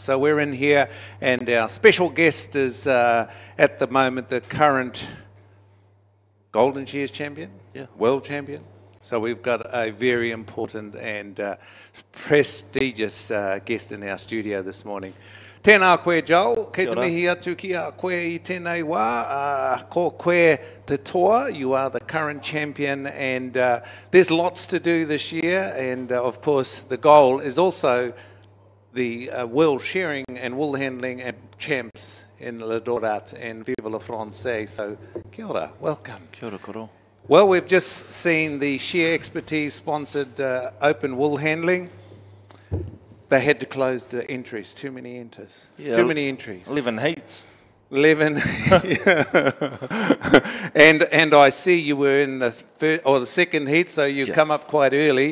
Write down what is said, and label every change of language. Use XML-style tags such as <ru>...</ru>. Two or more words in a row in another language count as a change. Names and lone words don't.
<en>So we're in here, and our special guest is at the moment the current Golden Shears champion, world champion. So we've got a very important and prestigious guest in our studio this morning.</en> <mi>Tēnā koe, Joel. Kei te mihi atu ki a koe I tēnei wā. Ko koe te toa.</mi> <en>You are the current champion, and there's lots to do this year. And of course, the goal is also the world shearing and wool handling and champs in Le Dorat and</en> <fr>Vive le Francais.</fr> <en>So,</en> <mi>kia ora,</mi> <en>welcome.</en> <mi>Kia ora koro.</mi> <en>Well, we've just seen the Shear Expertise sponsored open wool handling. They had to close the entries. Too many entries. Yeah, too many entries. 11 heats. 11. and I see you were in the first or the second heat, so you come up quite early.</en>